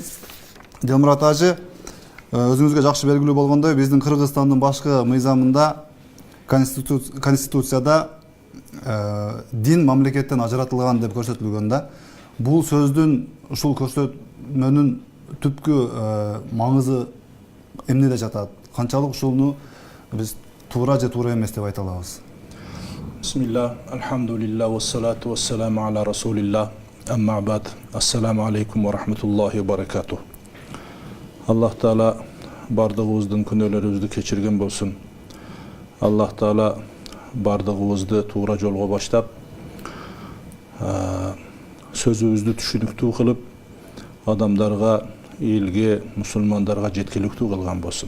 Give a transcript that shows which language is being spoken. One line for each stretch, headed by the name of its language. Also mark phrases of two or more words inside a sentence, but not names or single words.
Kyrgyz: Дилмурат Ажы, өзүңүзгө жакшы белгилүү болгондой, биздин Кыргызстандын башкы мыйзамында, конституцияда дин мамлекеттен ажыратылган деп көрсөтүлгөн да. Бул сөздүн, ушул көрсөтмөнүн түпкү маңызы эмнеде жатат? Канчалык ушуну биз туура же туура эмес деп айта алабыз?
Arabic: Бисмилlah, الحمد لله والصلاة والسلام على رسول الله أما بعد السلام عليكم ورحمة الله وبركاته.
Kyrgyz: Аллах Таала бардыгыбыздын күнөөлөрүбүздү кечирген болсун. Аллах Таала бардыгыбызды туура жолго баштап, сөзүбүздү түшүнүктүү кылып, адамдарга, элге, мусулмандарга жеткиликтүү кылган болсун.